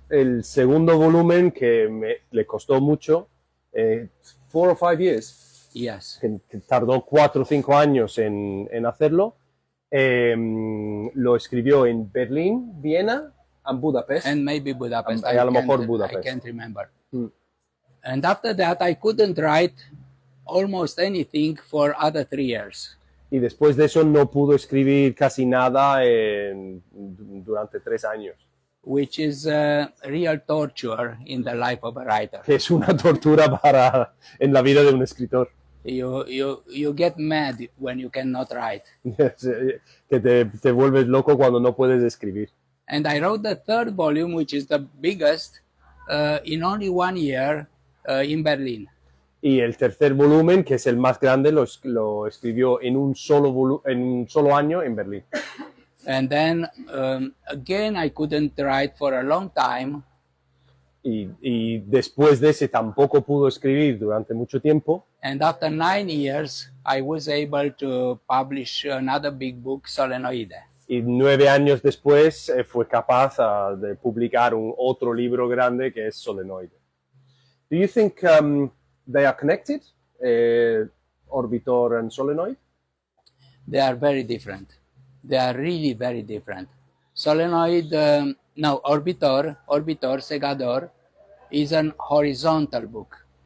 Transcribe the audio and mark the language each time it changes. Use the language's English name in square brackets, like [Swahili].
[Spanish] El segundo volumen que le costó mucho, 4 o 5 years, [English] Yes. [Spanish] que tardó 4 o 5 años en hacerlo, lo escribió en Berlín, Viena and Budapest. [English] And maybe Budapest. [Spanish] A lo mejor [English] I Budapest. can't remember. And after that, I couldn't write almost anything for other 3 years. [Spanish] Y después de eso no pudo escribir casi nada durante 3 años. [English] Which is real torture in the life of a writer. [Spanish] Que es una tortura en la vida de un escritor. [English] You get mad when you cannot write. [Spanish] Que te vuelves loco cuando no puedes escribir. [English] And I wrote the third volume, which is the biggest, in only 1 year in Berlin. [Spanish] Y el tercer volumen, que es el más grande, lo escribió en un solo año en Berlín. [English] And then again, I couldn't write for a long time. [Spanish] Y después de ese tampoco pudo escribir durante mucho tiempo. [English] And after 9 years, I was able to publish another big book, Solenoide. [Spanish] Y 9 años después fue capaz de publicar otro libro grande que es Solenoide. [English] Do you think they are connected, Orbitor and Solenoid? They are very different. They are really very different. Solenoid, Orbitor, Segador, is an horizontal book.